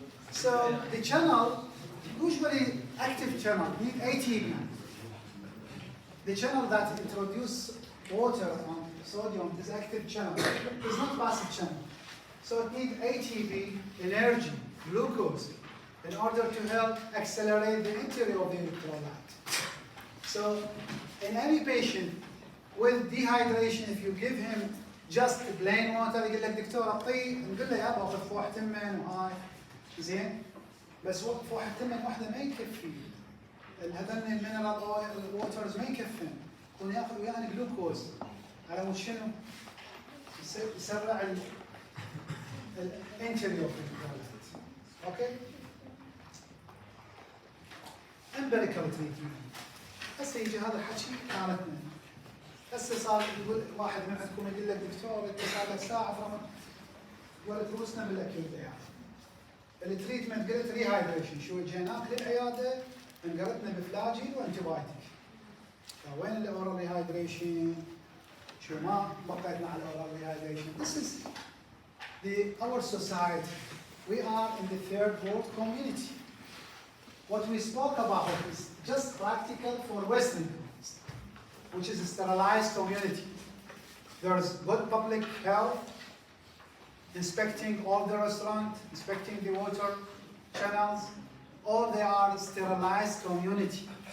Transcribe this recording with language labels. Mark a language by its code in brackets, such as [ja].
[en] So the channel, usually active channel, need ATP. The channel that introduce water and sodium is active channel. It's not passive channel. So it needs ATP, energy, glucose, in order to help accelerate the entry of the electrolyte. So in any patient with dehydration, if you give him just plain water [ar] يقول لك دكتور اعطيه نقول له يابا خذ فوح تمن وهاي زين بس فوح التمن واحده ما يكفي هذول المينرال ووترز ما يكفن يكون ياخذ ويانا جلوكوز على مود شنو؟ يسرع الانتري اوف الكترولايت. اوكي؟ امبريكال تريتمنت هسه يجي هذا الحكي كانتنا هسه صار يقول واحد من عندكم يقول لك دكتور انت صار لك ساعه ولا تروسنا بالاكيوت يعني التريتمنت قلت ريهايدريشن، شو جيناك للعياده انقلتنا بفلاجيل وانتبايتك. فوين الاورال ريهايدريشن؟ شو ما بقيتنا على الاورال ريهايدريشن. [en] This is our society. We are in the third world community. What we spoke about is just practical for Western countries, which is a sterilized community. There's good public health, inspecting all the restaurants, inspecting the water channels, all they are sterilized community.